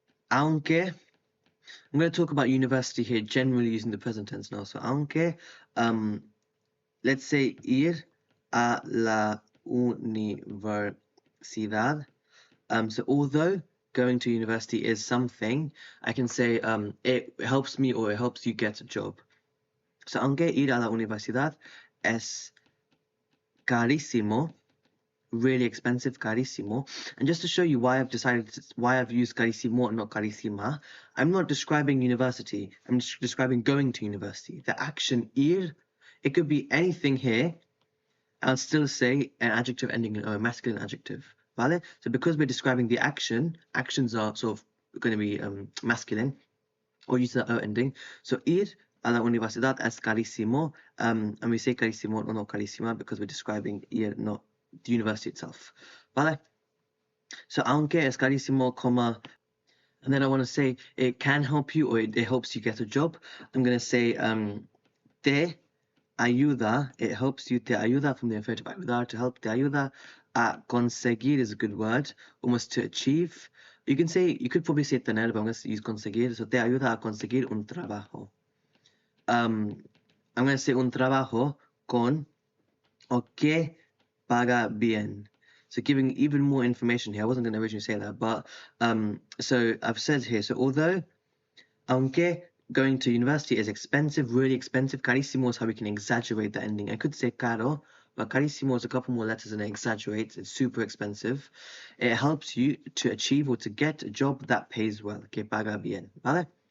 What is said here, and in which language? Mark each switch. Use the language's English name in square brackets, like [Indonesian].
[English] Aunque, I'm going to talk about university here, generally using the present tense now. [Spanish] So, aunque, [English] let's say [Spanish] ir a la universidad. [English] So, although going to university is something, I can say it helps me or it helps you get a job. [Spanish] So, aunque ir a la universidad es carísimo, [English] really expensive, carísimo. And just to show you why I've used carísimo and not carísima, I'm not describing university. I'm just describing going to university. The action ir, it could be anything here. I'll still say an adjective ending in o, a masculine adjective. Vale? So because we're describing the action, actions are sort of going to be masculine, or use the o ending. So [Spanish] ir a la universidad es carísimo, [English] and we say carísimo, [Spanish] no carísima, [English] because we're describing ir, not the university itself. Vale? So [Spanish] aunque es carísimo, [English] comma, and then I want to say it can help you, or it helps you get a job. I'm going to say [Spanish] te ayuda, [English] it helps you, te ayuda from the infinitive ayudar, to help, [Spanish] te ayuda a conseguir [English] is a good word, almost to achieve. You could probably say tener, but I'm going to use conseguir, so [Spanish] te ayuda a conseguir un trabajo. [English] I'm going to say [Spanish] un trabajo con o que paga bien. [English] So giving even more information here. I wasn't going to originally say that, but so I've said here, so although, aunque going to university is expensive, really expensive, carísimo is how we can exaggerate the ending. I could say caro, but carísimo is a couple more letters and it exaggerates. It's super expensive. It helps you to achieve or to get a job that pays well, [Spanish] que paga bien, [English] ¿vale?